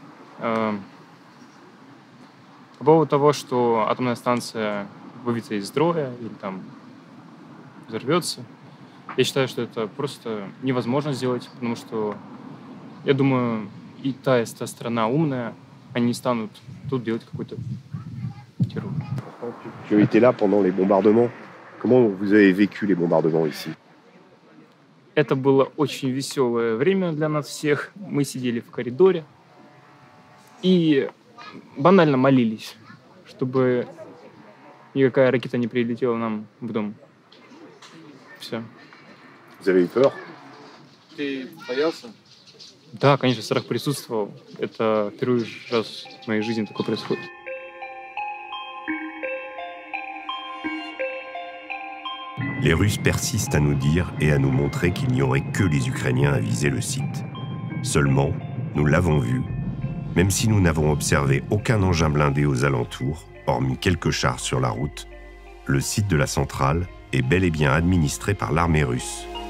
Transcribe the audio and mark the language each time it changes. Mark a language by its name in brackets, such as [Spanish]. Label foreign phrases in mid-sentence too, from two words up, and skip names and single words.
[Russian] По поводу того, что атомная станция выбьется из строя или там взорвется, я считаю, что это просто невозможно сделать, потому что, я думаю, и та страна умная, они не станут тут делать какой-то террор. [French] Tu étais là pendant les bombardements. Comment vous avez vécu les bombardements ici? [Russian] Это было очень веселое время для нас всех. Мы сидели в коридоре и банально молились, чтобы никакая ракета не прилетела нам в дом. Все. [French] Vous avez eu peur? [Russian] Ты боялся? Да, конечно, страх присутствовал. Это первый раз в моей жизни такое происходит. [French] Les Russes persistent à nous dire et à nous montrer qu'il n'y aurait que les Ukrainiens à viser le site. Seulement, nous l'avons vu, même si nous n'avons observé aucun engin blindé aux alentours, hormis quelques chars sur la route, le site de la centrale est bel et bien administré par l'armée russe.